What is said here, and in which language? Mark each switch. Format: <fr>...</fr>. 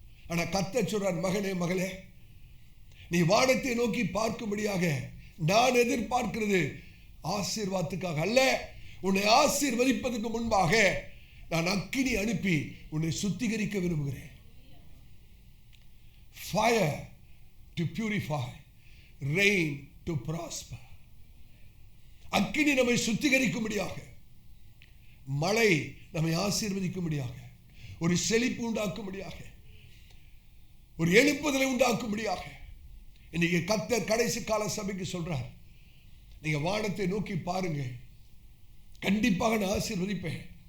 <ta>ஆனா கர்த்தர் சொல்றார், மகனே மகளே, நீ வானத்தை நோக்கி பார்க்கும்படியாக நான் எதிர்பார்க்கிறது ஆசீர்வாதத்துக்காக அல்ல. உன்னை ஆசீர்வதிப்பதற்கு முன்பாக நான் அக்கினி அனுப்பி உன்னை சுத்திகரிக்க விரும்புகிறேன்.</ta> <en>Fire to purify, rain to prosper.</en> <ta>அக்கினி நம்மை சுத்திகரிக்கும்படியாக, மழை நம்மை ஆசீர்வதிக்கும்படியாக, ஒரு செழிப்பு உண்டாக்கும்படியாக, ஒரு எழுப்புதலை உண்டாக்கும்படியாக இன்னைக்கு கர்த்தர் கடைசி கால சபைக்கு சொல்றார், நீங்க வானத்தை நோக்கி பாருங்க, கண்டிப்பாக நான் ஆசீர்வதிப்பேன்.</ta>